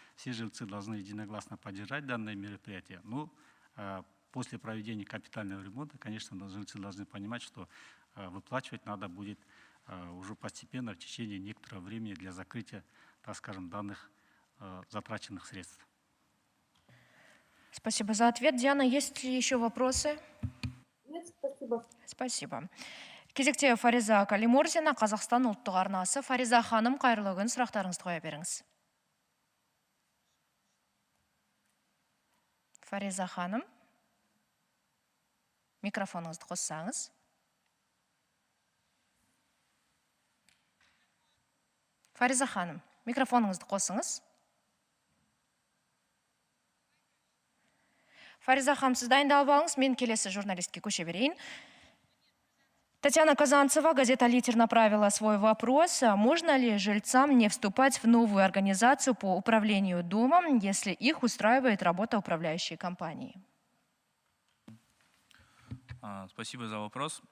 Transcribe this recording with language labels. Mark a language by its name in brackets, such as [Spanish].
[Russian] Все жильцы должны единогласно поддержать данное мероприятие. Но после проведения капитального ремонта, конечно, жильцы должны понимать, что выплачивать надо будет уже постепенно в течение некоторого времени для закрытия, так скажем, данных затраченных средств. Спасибо за ответ. Диана, есть ли еще вопросы? Нет, спасибо. Спасибо. [Kazakh] Кезекте Фариза Калимурзина, Қазақстан ұлттық арнасы. Фариза ханым, қайырлы күн, сұрақтарыңызды қоя беріңіз. Фариза ханым, микрофоныңызды қоссаңыз. Фариза ханым, микрофоныңызды қосыңыз. Фариза ханым, сіз дайындалып алыңыз, мен келесі журналистке көше берейін. [Russian] Татьяна Казанцева, газета «Литер» направила свой вопрос. Можно ли жильцам не вступать в новую организацию по управлению домом, если их устраивает работа управляющей компании? Спасибо за вопрос.